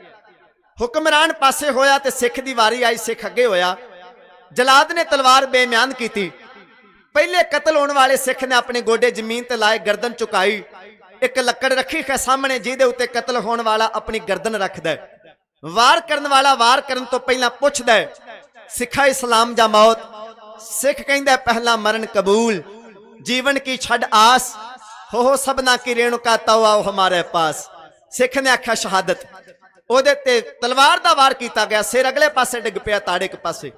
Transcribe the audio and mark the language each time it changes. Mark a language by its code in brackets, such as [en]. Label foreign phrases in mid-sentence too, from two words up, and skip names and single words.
[pa] ਹੁਕਮਰਾਨ ਪਾਸੇ ਹੋਇਆ ਤੇ ਸਿੱਖ ਦੀ ਵਾਰੀ ਆਈ। ਸਿੱਖ ਅੱਗੇ ਹੋਇਆ। ਜਲਾਦ ਨੇ ਤਲਵਾਰ ਬੇਮਿਆਨ ਕੀਤੀ। ਪਹਿਲੇ ਕਤਲ ਹੋਣ ਵਾਲੇ ਸਿੱਖ ਨੇ ਆਪਣੇ ਗੋਡੇ ਜ਼ਮੀਨ ਤੇ ਲਾਏ, ਗਰਦਨ ਝੁਕਾਈ। ਇੱਕ ਲੱਕੜ ਰੱਖੀ ਹੈ ਸਾਹਮਣੇ ਜਿਹਦੇ ਉੱਤੇ ਕਤਲ ਹੋਣ ਵਾਲਾ ਆਪਣੀ ਗਰਦਨ ਰੱਖਦਾ ਹੈ। ਵਾਰ ਕਰਨ ਵਾਲਾ ਵਾਰ ਕਰਨ ਤੋਂ ਪਹਿਲਾਂ ਪੁੱਛਦਾ ਹੈ ਸਿੱਖਾ ਇਸਲਾਮ ਜਾਂ ਮੌਤ। ਸਿੱਖ ਕਹਿੰਦਾ ਪਹਿਲਾ ਮਰਣ ਕਬੂਲ, ਜੀਵਨ ਕੀ ਛਡਿ ਆਸ, ਹੋ ਸਭਨਾ ਕੀ ਰੇਣੁਕਾ ਤਉ ਆਉ ਹਮਾਰੈ ਪਾਸ। ਸਿੱਖ ਨੇ ਆਖਿਆ ਸ਼ਹਾਦਤ, ਓਹਦੇ ਤੇ ਤਲਵਾਰ ਦਾ ਵਾਰ ਕੀਤਾ ਗਿਆ, ਸਿਰ ਅਗਲੇ ਪਾਸੇ ਡਿੱਗ ਪਿਆ ਤਾੜੇ ਕੇ ਪਾਸੇ।